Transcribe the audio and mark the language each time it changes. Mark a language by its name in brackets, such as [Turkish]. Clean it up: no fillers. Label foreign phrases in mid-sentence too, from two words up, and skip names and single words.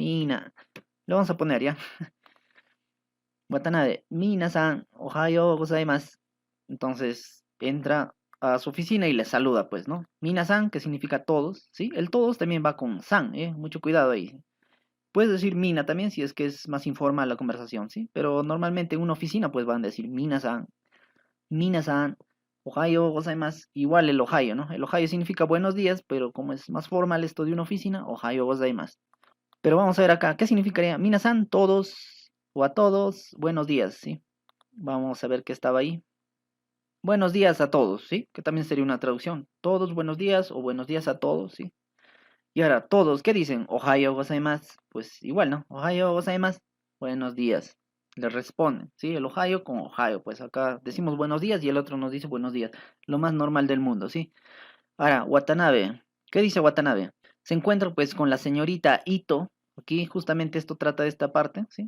[Spanish] Mina. Le vamos a poner ya. Watanabe, [Japanese] 皆さん、おはようございます. [Spanish] Entonces entra a su oficina y le saluda, pues, ¿no? Mina-san, que significa todos, ¿sí? El todos también va con san, ¿eh? Mucho cuidado ahí. Puedes decir mina también si es que es más informal la conversación, ¿sí? Pero normalmente en una oficina pues van a decir [Japanese] 皆さん、皆さん、おはようございます, [Spanish] igual el ohayo, ¿no? El ohayo significa buenos días, pero como es más formal esto de una oficina, [Japanese] おはようございます. [Spanish] Pero vamos a ver acá, ¿qué significaría? Minasan, todos o a todos, buenos días, ¿sí? Vamos a ver qué estaba ahí. Buenos días a todos, ¿sí? Que también sería una traducción. Todos buenos días o buenos días a todos, ¿sí? Y ahora, todos, ¿qué dicen? [Japanese] おはようございます. [Spanish] Pues igual, ¿no? [Japanese] おはようございます. [Spanish] Buenos días. Le responden, ¿sí? El ohayo con ohayo. Pues acá decimos buenos días y el otro nos dice buenos días. Lo más normal del mundo, ¿sí? Ahora, Watanabe. ¿Qué dice Watanabe? Se encuentra pues con la señorita Ito. Aquí justamente esto trata de esta parte, ¿sí?